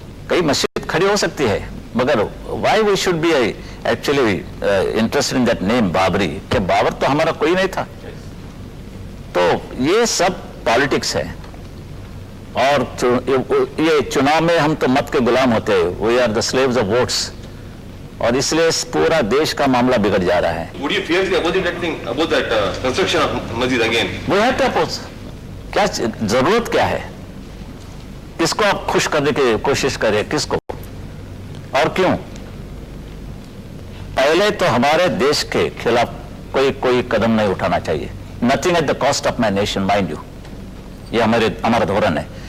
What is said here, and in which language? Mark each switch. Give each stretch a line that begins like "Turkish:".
Hindi: कई मस्जिद खड़ी हो सकती है, मगर
English: Why we should be actually interested in that name Babri?
Hindi: कि बाबर तो हमारा कोई नहीं था। तो ये सब पॉलिटिक्स है, और ये चुनाव में हम तो मत के गुलाम होते हैं,
English: we are the slaves of votes,
Hindi: और इसलिए पूरा देश का मामला बिगड़ जा रहा है।
English: Would you fiercely oppose that thing, oppose that construction of masjid again?
Hindi: वो है तो अपोज, क्या जरूरत क्या है? किसको आप खुश करने की कोशिश करें, किसको और क्यों? पहले तो हमारे देश के खिलाफ कोई कदम नहीं उठाना चाहिए।
English: nothing at the cost of my nation, mind you,
Hindi: ये हमारा धोरण है।